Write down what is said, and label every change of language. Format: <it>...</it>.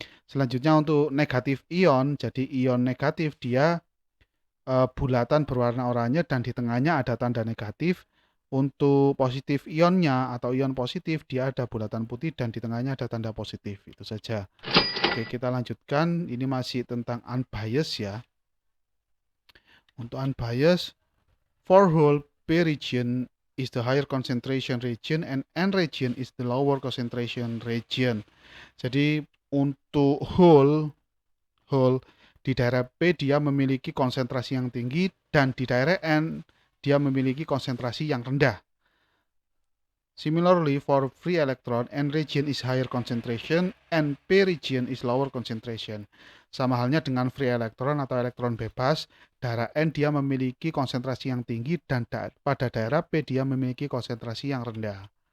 <id>Selanjutnya untuk negatif ion, jadi ion negatif dia bulatan berwarna oranye dan di tengahnya ada tanda negatif. Untuk positif ionnya atau ion positif dia ada bulatan putih dan di tengahnya ada tanda positif. Itu saja. Oke, kita lanjutkan. Ini masih tentang unbiased ya. Untuk</id> <en>unbiased, for hole P region is the higher concentration region and N region is the lower concentration region.</en> <id>Jadi untuk hole di daerah P dia memiliki konsentrasi yang tinggi dan di daerah N dia memiliki konsentrasi yang rendah.</id> <en>Similarly, for free electron, N region is higher concentration and P region is lower concentration.</en> <id>Sama halnya dengan free electron atau elektron bebas, daerah N dia memiliki konsentrasi yang tinggi dan pada daerah P dia memiliki konsentrasi yang rendah.</id>